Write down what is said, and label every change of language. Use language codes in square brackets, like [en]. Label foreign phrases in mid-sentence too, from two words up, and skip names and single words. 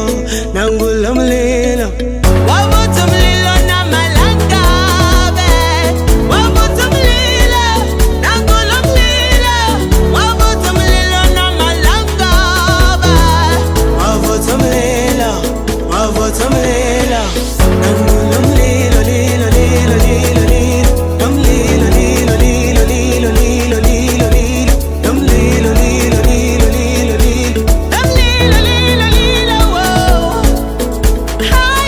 [zu] nangulo mlilo, wavutha umlilo namalangabe, wavutha umlilo nangulo mlilo, wavutha umlilo namalangabe, wavutha umlilo, wavutha umlilo nangulo mlilo, lilo lilo lilo lilo, namlilo lilo lilo lilo lilo lilo lilo, namlilo lilo lilo lilo lilo, namlilo lilo lilo, [en] whoa, higher.